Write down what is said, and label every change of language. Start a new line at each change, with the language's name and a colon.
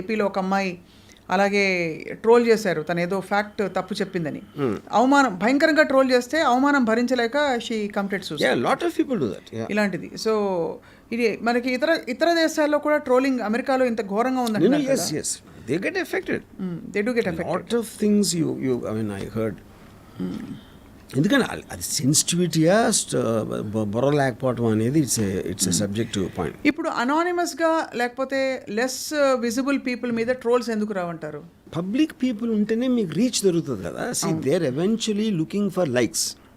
Telugu: ఏపీలో ఒక అమ్మాయి అలాగే ట్రోల్ చేశారు, తను ఏదో ఫ్యాక్ట్ తప్పు చెప్పిందని. అవమానం భయంకరంగా ట్రోల్ చేస్తే అవమానం భరించలేక
English: She committed suicide. Lot of people do that.
Telugu: ఇలాంటిది. సో ఇది మనకి ఇతర దేశాల్లో కూడా ట్రోలింగ్ అమెరికాలో ఇంత ఘోరంగా ఉందండి.
English: Yes, they get affected. They do get affected. Lot of things you I mean I heard.
Telugu: ఎందుకంటే అది సెన్సిటివిటీయా బొర్ర లేకపోవడం అనేది
English: It's a subjective point.
Telugu: ఇప్పుడు అనానిమస్గా లేకపోతే లెస్ విజిబుల్ పీపుల్ మీద ట్రోల్స్ ఎందుకు రావంటారు? పబ్లిక్ పీపుల్ ఉంటేనే మీకు రీచ్ దొరుకుతుంది కదా.
English: They're eventually looking for likes.